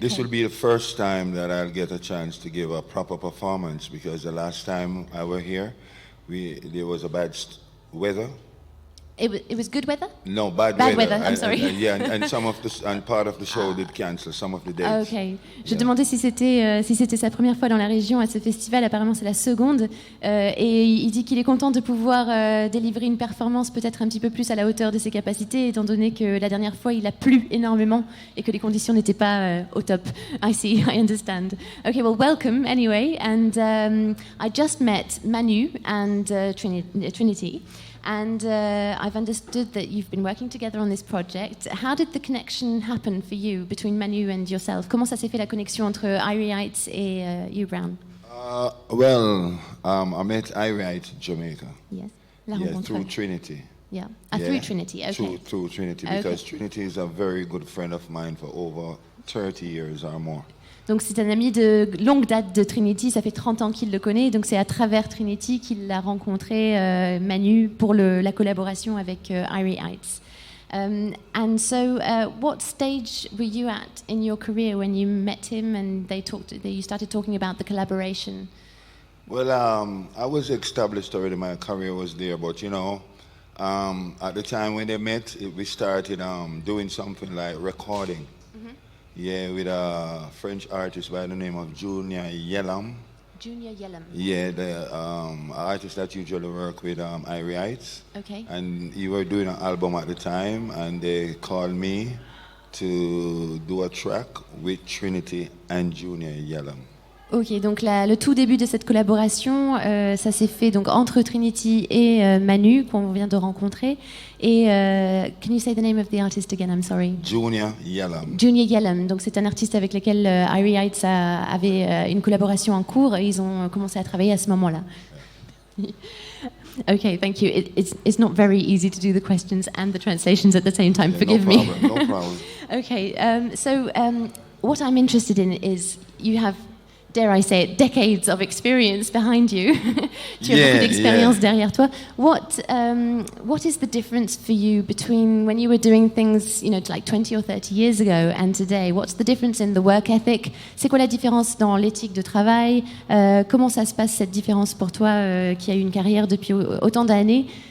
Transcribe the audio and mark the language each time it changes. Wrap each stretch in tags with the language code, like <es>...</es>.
<en>This will be the first time that I'll get a chance to give a proper performance, because the last time I were here, there was a bad weather. It was good weather? No, bad weather. I'm sorry. And part of the show did cancel some of the days. Ok.</en> <fr>Je demandais si c'était sa première fois dans la région à ce festival. Apparemment, c'est la seconde. Et il dit qu'il est content de pouvoir délivrer une performance peut-être un petit peu plus à la hauteur de ses capacités, étant donné que la dernière fois, il a plu énormément et que les conditions n'étaient pas au top.</fr> <en>I see, I understand. Okay, well, welcome anyway. And I just met Manu and Trinity. And I've understood that you've been working together on this project. How did the connection happen for you between Manu and yourself?</en> <fr>Comment ça s'est fait la connexion entre Irie Heights et U Brown?</fr> <en>I met Irie Heights in Jamaica.</en> <fr>Yes, la rencontre.</fr> <en>Through Trinity. Yeah, through Trinity, okay. Through Trinity, because Trinity is a very good friend of mine for over 30 years or more.</en> <fr>Donc c'est un ami de longue date de Trinity, ça fait 30 ans qu'il le connaît, donc c'est à travers Trinity qu'il a rencontré Manu pour la collaboration avec Irie Heights.</fr> <en>And so, what stage were you at in your career when you met him and you started talking about the collaboration? Well, I was established already, my career was there, but at the time when they met, we started doing something like recording. Yeah, with a French artist by the name of Junior Yellam. Junior Yellam. Yeah, the artist that usually work with Irie Heights. Okay. And he were doing an album at the time, and they called me to do a track with Trinity and Junior Yellam.</en> <fr>Ok, donc le tout début de cette collaboration, ça s'est fait donc entre Trinity et Manu, qu'on vient de rencontrer.</fr> <en>Et can you say the name of the artist again? I'm sorry. Junior Yellam. Junior Yellam.</en> <fr>Donc c'est un artiste avec lequel Irie Heights avait une collaboration en cours et ils ont commencé à travailler à ce moment-là.</fr> <en>Okay, thank you. It's not very easy to do the questions and the translations at the same time. Yeah, Forgive me. No problem. Okay, so what I'm interested in is you have, dare I say it, decades of experience behind you.</en> <fr>Tu as beaucoup d'expérience derrière toi.</fr> <en>What is the difference for you between when you were doing things, like 20 or 30 years ago and today? What's the difference in the work ethic?</en> <fr>C'est quoi la différence dans l'éthique de travail? Comment ça se passe, cette différence pour toi qui a eu une carrière depuis autant d'années?</fr>